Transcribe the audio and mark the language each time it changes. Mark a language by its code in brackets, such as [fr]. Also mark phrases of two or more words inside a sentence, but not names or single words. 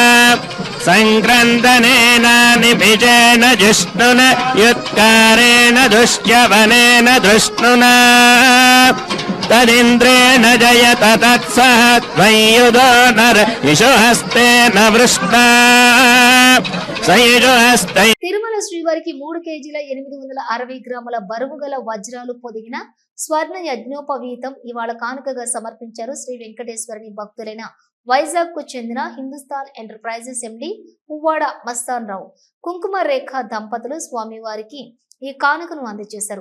[sa] सङ्क्रन्दनेन निभिजेन जिष्णुना युत्कारेण दुष्ट्यवनेन धृष्णुना तदिन्द्रेण जयत तत्सह त्वय्युधो नर इषुहस्तेन वृष्टा सयुजुहस्ते। [te] తిరుమల శ్రీవారికి 3 కేజీల 860 గ్రాముల బరువు గల వజ్రాలు పొదిగిన స్వర్ణ యజ్ఞోపవీతం ఇవాళ కానుకగా సమర్పించారు శ్రీ వెంకటేశ్వరుని భక్తులైన వైజాగ్ కు చెందిన హిందుస్థాన్ ఎంటర్ప్రైజెస్ ఎండి పువ్వాడ మస్తాన్ రావు కుంకుమ రేఖ దంపతులు స్వామివారికి ఈ కానుకను అందజేశారు.